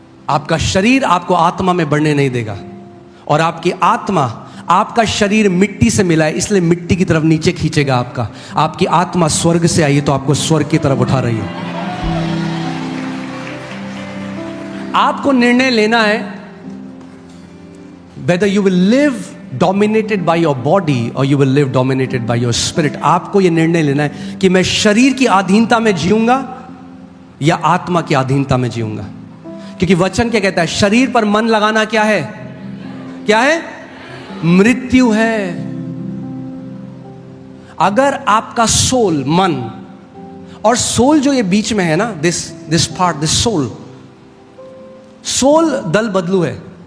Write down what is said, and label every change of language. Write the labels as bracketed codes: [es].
[hi] आपका शरीर आपको आत्मा में बढ़ने नहीं देगा, और आपकी आत्मा, आपका शरीर मिट्टी से मिला है, इसलिए मिट्टी की तरफ नीचे खींचेगा आपका। आपकी आत्मा स्वर्ग से आई है, तो आपको स्वर्ग की तरफ उठा रही है। आपको निर्णय लेना है [en] whether you will live dominated by your body or you will live dominated by your spirit. [hi] आपको यह निर्णय लेना है कि मैं शरीर की अधीनता में जीऊंगा या आत्मा की अधीनता में जीऊंगा। क्योंकि वचन क्या कहता है? शरीर पर मन लगाना क्या है? क्या है? मृत्यु है। अगर आपका सोल, मन और सोल जो ये बीच में है ना, [en] this part, this soul, [hi] soul दल बदलू है।